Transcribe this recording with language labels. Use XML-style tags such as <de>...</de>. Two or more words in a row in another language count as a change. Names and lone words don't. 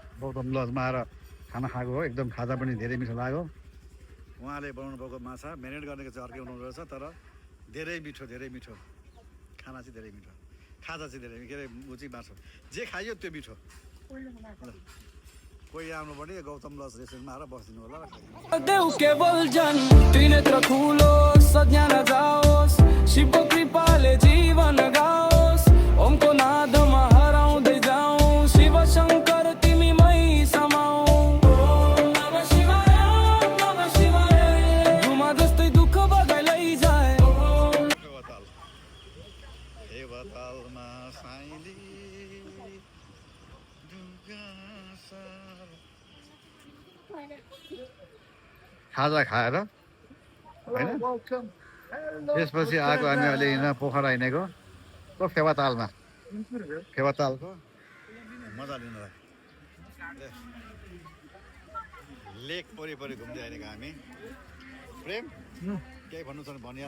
<ne>गौतम लजमा आएर खाना खाएको हो एकदम खाजा पनि धेरै मिठो लाग्यो उहाँले बनाउनु भएको माछा म्यारिनेट गरेको चाहिँ अर्कै बनाउनु रहेछ तर धेरै मिठो खाना चाहिँ धेरै मिठो खाजा चाहिँ धेरै के अरे ऊ चाहिँ माछा जे खाइयो त्यो मिठो ल कोही आउनु भने गौतम लज रेस्टुरेन्टमा आएर बसिदिनु होला र खाइदिनु देव केवल जन त्रिनेत्र खुलोस् सज्ञान जाओस् शिवको कृपाले जीवन गाओस् ओमको नादमा हराउँदै जाउँ शिव शङ्कर तिमीमै समाऊ</ne> <sa>ओम नमः शिवाय ओम नमः शिवाय</sa> <ne>धुमा जस्तै दुःख बगाइ लैजाए हेवतालमा साइली खाजा खाएर होइन त्यसपछि आएको हामी अहिले यहाँ पोखरा हिँडेको को फेवातालमा फेवातालको मजा लिनलाई लेक परि घुम्दै आइरहेको हामी प्रेम केही भन्नु छ भने भनिहाल</ne>